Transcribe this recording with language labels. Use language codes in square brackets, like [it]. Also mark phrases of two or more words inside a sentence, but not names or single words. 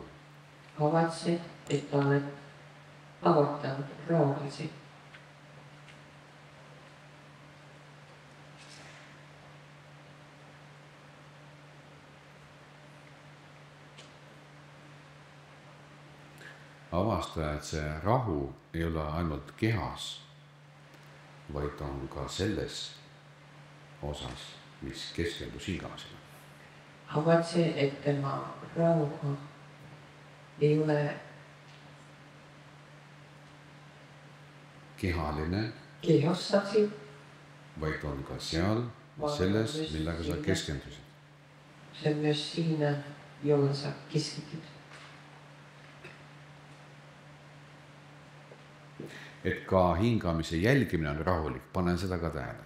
[fi] Havaitse, että olet tavoittanut rauhasi. [et] Avasta, et see rahu ei ole ainult kehas, vaid on ka selles osas, mis keskendus hingamisele. [fi] Havaitse, että tämä rauha ei ole [et] Kehaline, [fi] kehossasi, [et] vaid on ka seal selles, millega sa keskendusid. [fi] se on myös siinä, jolla sä keskityt. [et] Et ka hingamise jälgimine on rahulik, panen seda ka tähele.